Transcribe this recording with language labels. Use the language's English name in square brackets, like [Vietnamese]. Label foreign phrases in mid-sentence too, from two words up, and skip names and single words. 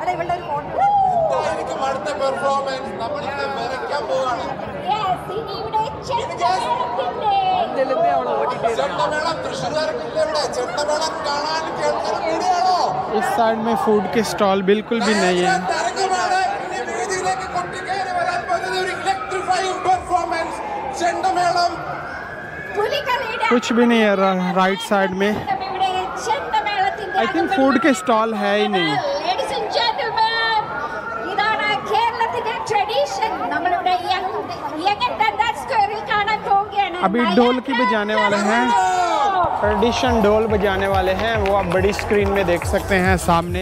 [Malayalam] പെർഫോമൻസ് നമ്മളിവിടെ വരയ്ക്കാൻ പോവാണ്. ഇവിടെ ചെണ്ടമേളത്തിന്റെ ചെണ്ടമേളം തൃശ്ശൂർക്കാർക്കില്ല, ഇവിടെ ചെണ്ടമേളം കാണാൻ കേൾക്കാൻ കൂടിയാണോ? [Hindi] इस साइड में फूड के स्टॉल बिल्कुल भी नहीं है। [Malayalam] തരംഗമാണ് ഇനി വേദിയിലേക്ക് കൊട്ടിക്കയറി വരാൻ പോകുന്ന ഒരു [English] electrifying performance [Malayalam] ചെണ്ടമേളം. [Hindi] कुछ भी नहीं है [English] right side [Hindi] में। [English] I think [Hindi] फूड के स्टॉल है ही नहीं। अभी ढोल की बजाने वाले हैं, ट्रेडिशन ढोल बजाने वाले हैं, वो आप बड़ी स्क्रीन में देख सकते हैं सामने।